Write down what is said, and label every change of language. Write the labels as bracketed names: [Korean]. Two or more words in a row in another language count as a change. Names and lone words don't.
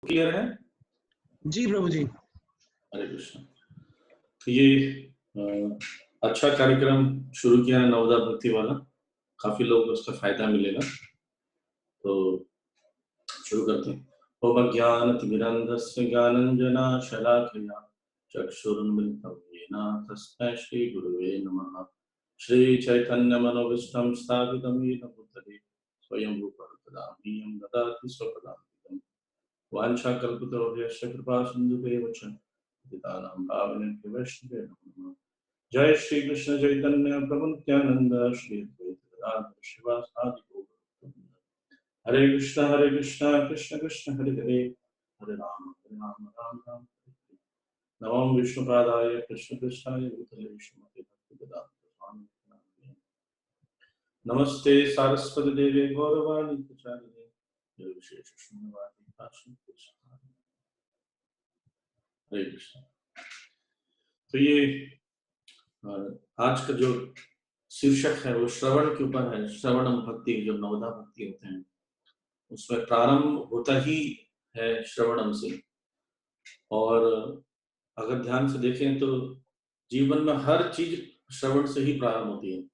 [Hindi] क्लियर है? जी प्रभु जी। हरे कृष्ण। तो ये अच्छा कार्यक्रम शुरू किया है नवोदय भक्ति वाला, काफी लोग को उसका फायदा मिलेगा। तो शुरू करते हैं। [Sanskrit] ओम अज्ञानतिमिरन्धस्य ज्ञानाञ्जनशलाकया चक्षुरुन्मिलितं येन तस्मै श्रीगुरुवे नमः। श्रीचैतन्यमनोभीष्टं स्थापितं येन भूतले स्वयं रूपः तदानीं ददाति स्वपदान्तिकम्। वाञ्छाकल्पतरुभ्यश्च कृपासिन्धुभ्येव च पतितानां पावनेभ्यो वैष्णवेभ्यो नमः। जय श्री कृष्ण चैतन्य प्रभु नित्यानंद श्री अद्वैत गदाधर श्रीवासादि गौरभक्तवृंद। हरे कृष्ण कृष्ण कृष्ण हरे हरे, हरे राम राम राम हरे हरे। नमो विष्णुपादाय कृष्ण कृष्णाय भूतले श्रीमते भक्तिवेदांत स्वामी नामिने। नमस्ते सारस्वती देवी गौरवाणी प्रचारिणे निर्विशेष शून्यवादी भाषण कृष्ण। [Hindi] हरे कृष्ण। तो ये आज का जो शीर्षक है वो श्रवण के ऊपर है। [Sanskrit] श्रवणम भक्ति, [Hindi] जो नवदा भक्ति होते हैं उसमें प्रारंभ होता ही है श्रवणम से। और अगर ध्यान से देखें तो जीवन में हर चीज श्रवण से ही प्रारंभ होती है।